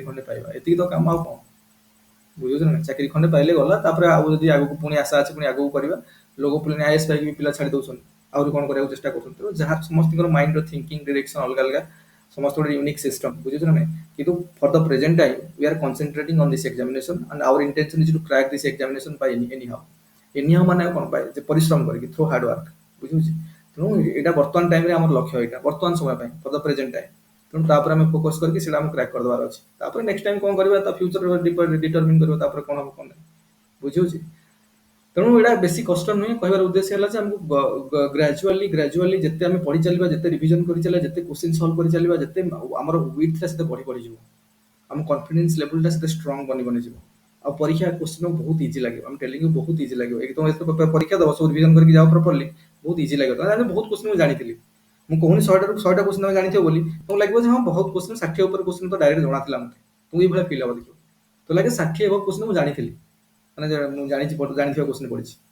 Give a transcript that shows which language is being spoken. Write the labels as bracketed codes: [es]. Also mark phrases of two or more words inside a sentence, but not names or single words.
[or] ଖଣ୍ଡେ ପାଇବା ଏତିକି ତ କାମ ଆଉ କଣ ବୁଝୁଛ ନା ଚାକିରି ଖଣ୍ଡେ ପାଇଲେ ଗଲା ତାପରେ ଆଉ ଯଦି ଆଗକୁ ପୁଣି ଆଶା ଅଛି ପୁଣି ଆଗକୁ କରିବା ଲୋକ ପୁଣି ଆଇଏଏସ୍ ପାଇକି ବି ପିଲା ଛାଡି ଦଉଛନ୍ତି ଆହୁରି କଣ କରିବାକୁ ଚେଷ୍ଟା କରୁଛନ୍ତି ତେଣୁ ଯାହା ସମସ୍ତଙ୍କର ମାଇଣ୍ଡର [en] thinking direction [or] ଅଲଗା ଅଲଗା ସମସ୍ତ ଗୋଟେ [en] unique system [or] ବୁଝୁଛ ନା ନାଇଁ କିନ୍ତୁ [en] for the present time we are concentrating on this examination and our intention is to crack this examination by anyhow anyhow [or] ମାନେ କଣ ପାଏ ଯେ ପରିଶ୍ରମ କରିକି [en] through hard work [or] ବୁଝୁଛି ତେଣୁ ଏଇଟା ବର୍ତ୍ତମାନ ଟାଇମରେ ଆମର ଲକ୍ଷ୍ୟ ଏଇଟା ବର୍ତ୍ତମାନ ସମୟ ପାଇଁ [en] for the present time ତେଣୁ [or] ତାପରେ ଆମେ ଫୋକସ କରିକି ସେଇଟା ଆମେ କ୍ରାକ୍ କରିଦେବାର ଅଛି ତାପରେ [en] next time [or] କଣ କରିବା ତା [en] future determine [or] କରିବା ତାପରେ କଣ ହବ କଣ ନାହିଁ ବୁଝିହଉଛି ତେଣୁ ଏଇଟା ବେଶୀ କଷ୍ଟ ନୁହେଁ କହିବାର ଉଦ୍ଦେଶ୍ୟ ହେଲା ଯେ ଆମକୁ ଗ୍ରାଜୁଆଲି ଯେତେ ଆମେ ପଢି ଚାଲିବା ଯେତେ ରିଭିଜନ କରି ଚାଲିବା ଯେତେ [en] question solve [or] କରି ଚାଲିବା ଯେତେ ଆମର ୱିଥଟା ସେତେ ବଢିଯିବ ଆମ [en] confidence levelଟା [or] ସେତେ ଷ୍ଟ୍ରଙ୍ଗ ବନିଯିବ ଆଉ ପରୀକ୍ଷା କ୍ୱେଶ୍ଚିନ୍ ବହୁତ ଇଜି ଲାଗିବ ଆମେ [en] telling you [or] ବହୁତ ଇଜି ଲାଗିବ ଏକ ତମେ ପରୀକ୍ଷା ଦବ ସବୁ ରିଭିଜନ କରିକି ଯାଅ ପ୍ରପରଲି ବହୁତ ଇଜି ଲାଗିବ ତମେ ବହୁତ କ୍ୱେଶ୍ଚିନ୍ ମୁଁ ଜାଣିଥିଲି ମୁଁ କହୁନି 100ଟାରୁ 100ଟା କ୍ୱେଶ୍ଚିନ୍ ତମେ ଜାଣିଥିବ ବୋଲି ତମକୁ ଲାଗିବ ଯେ ହଁ ବହୁତ କ୍ୱେଶ୍ଚିନ୍ 60 ଉପରେ କ୍ୱେଶ୍ଚିନ୍ ତ ଡାଇରେକ୍ଟ ଜଣାଥିଲା ମତେ ତମକୁ ଏଇଭଳିଆ ଫିଲ୍ ହବ ଦେଖିବ ତ ଲାଗେ 60 ଏଭବ କ୍ୱେଶ୍ଚିନ୍ ମୁଁ ଜାଣିଥିଲି ମାନେ ମୁଁ ଜାଣିଥିବା କ୍ୱେଶ୍ଚିନ୍ ପଢିଛି